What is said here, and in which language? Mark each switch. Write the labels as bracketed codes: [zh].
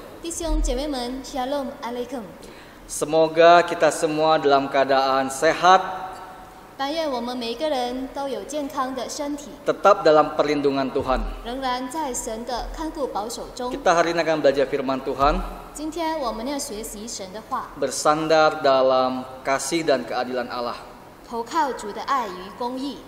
[zh] 弟兄姐妹们 Shalom Alaikum. [id] Semoga kita semua dalam keadaan sehat, [zh] 但愿我们每一个人都有健康的身体， [id] tetap dalam perlindungan Tuhan. [zh] 仍然在神的看顾保守中。 [id] Kita hari ini akan belajar firman Tuhan, [zh] 今天我们要学习神的话， [id] bersandar dalam kasih dan keadilan Allah. [zh] 投靠主的爱与公义。